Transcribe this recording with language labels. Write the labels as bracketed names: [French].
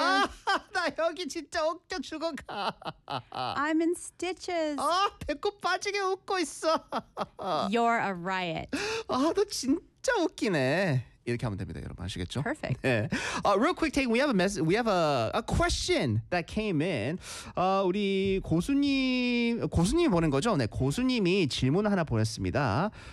[Korean] 나 여기 진짜 웃겨 죽어가. [English] I'm in stitches. [Korean] 배꼽 빠지게 웃고 있어. [English] You're a riot. [Korean] 너 진짜 웃기네. 이렇게 하면 됩니다, 여러분 아시겠죠? [English] Perfect. [Korean] 네. [English] Real quick, Taegan, we have a question that came in. [Korean] 우리 고수님이 보낸 거죠? 네, 고수님이 질문 하나 보냈습니다.